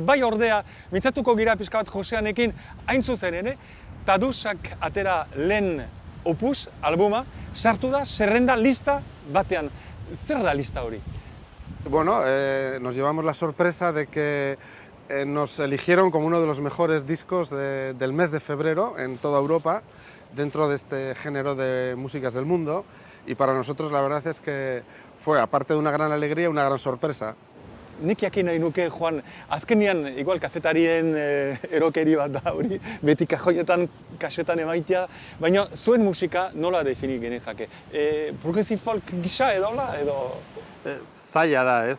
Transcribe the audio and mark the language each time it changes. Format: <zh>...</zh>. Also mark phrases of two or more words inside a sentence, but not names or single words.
<eu>Bai ordea, mintzatuko gira pixka bat Joseanekin, hain zuzen ere, Tadusak atera lehen opus, albuma, sartu da, zerrenda, lista batean. Zer da lista hori?</eu> <es>Bueno, nos llevamos la sorpresa de que nos eligieron como uno de los mejores discos del mes de febrero en toda Europa, dentro de este género de músicas del mundo. Y para nosotros la verdad es que fue, aparte de una gran alegría, una gran sorpresa.</es> <eu>Nik jakin nahi nuke, Juan, azkenean, igual kazetarien erokeri bat da hori, beti kajoietan, kasetan emaitea, baina zuen musika nola defini genezake?</eu> <en>Progressive folk</en> <eu>gisa edola, edo? Zaila da, ez?</eu>